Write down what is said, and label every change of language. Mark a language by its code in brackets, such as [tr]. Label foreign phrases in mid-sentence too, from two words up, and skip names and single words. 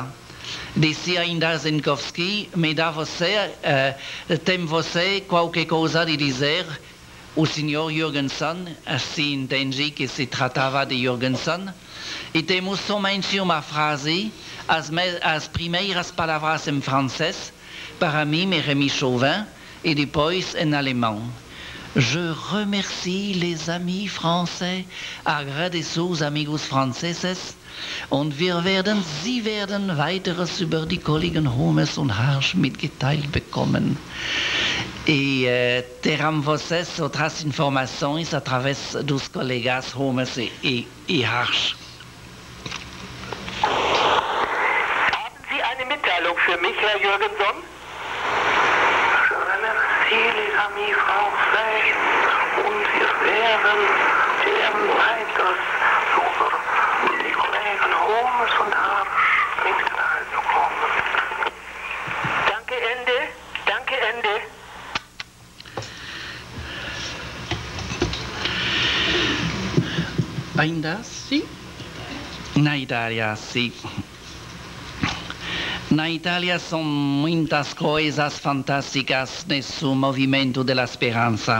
[pt] Disse ainda Zinkowski, tem você qualquer coisa de dizer? O senhor Jürgensen, assim entendi que se tratava de Jürgensen, e temos somente uma frase, as primeiras palavras em francês, para mim e Rémy Chauvin, et depois [fr] en allemand. Je remercie les amis français, [pt] agradeço os amigos franceses, [de] und Sie werden weiteres über die Kollegen Holmes und Harsch mitgeteilt bekommen. [pt] E terão vocês outras informações através dos colegas Holmes e Harsch. [de] Haben Sie eine Mitteilung für mich, Herr Jürgensen? [fr] Les amis français [de] und wir werden weiters über die Kollegen Holmes und Harsch mitgeteilt bekommen. Danke, Ende. Danke, Ende. [pt] Ainda sim? Na Itália, sim. Na Itália são muitas coisas fantásticas nesse movimento da esperança.